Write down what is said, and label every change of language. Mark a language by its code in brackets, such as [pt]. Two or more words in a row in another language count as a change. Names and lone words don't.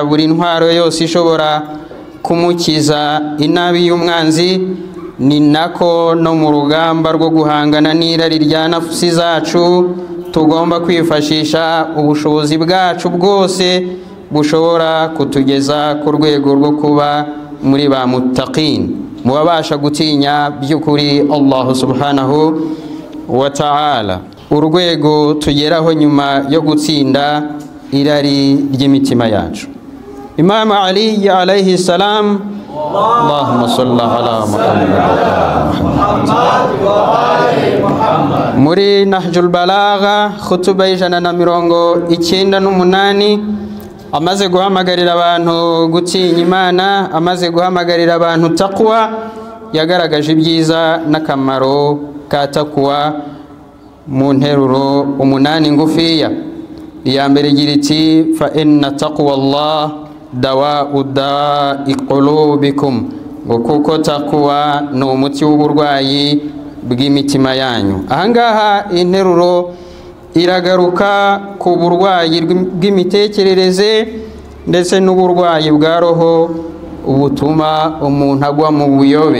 [rw] buri ntwaro yose ishobora kumukiza inabi y'umwanzi, ni nako no mu rugamba rwo guhangana n'irari rya nafsi zacu tugomba kwifashisha ubushobozi bwacu bwose bushobora kutugeza ku rwego rwo kuba muri ba muttaqin, mubabasha gutinya by'ukuri [ar] الله سبحانه وتعالى, [rw] urwego tugeraho nyuma yo gutsinda irari ry'imitima yacu. Imam Ali [ar] عليه السلام, اللهم صل على محمد, [rw] muri Nahjul Balagha khutuba ijana98, amaze guhamagarira abantu gutinya Imana, amaze guhamagarira abantu taqwa, yagaragaje ibyiza n'akamaro ka taqwa mu nteruro 8 ngufiya. Iya mbere igira iti [ar] فإن تقوى الله دواء داء قلوبكم, [rw] ngo kuko taqwa ni umuti w'uburwayi bw'imitima yanyu. Ahangaha interuro iragaruka ku burwayi bw'imitekerereze ndetse n'uburwayi bwa roho ubutuma umuntu agwa mu buyobe.